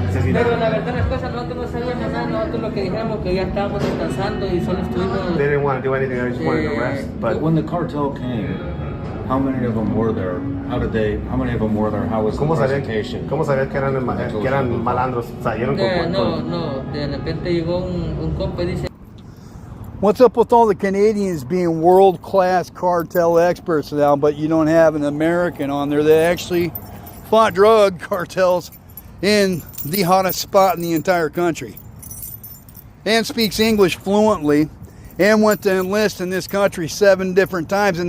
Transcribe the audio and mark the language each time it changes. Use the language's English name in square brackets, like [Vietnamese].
[Spanish] Pero la verdad las cosas nosotros no sabíamos nada, nosotros lo que dijimos que ya estábamos descansando y solo estuvimos. [English] They didn't want to do anything, they just wanted to rest. But when the cartel came, how many of them were there? How many of them were there? How was the presentation? [Spanish] ¿Cómo sabías que eran malandros? Salieron con No, de repente llegó un compa y dice. [English] What's up with all the Canadians being world-class cartel experts now, but you don't have an American on there that actually fought drug cartels in the hottest spot in the entire country and speaks English fluently and went to enlist in this country 7 different times?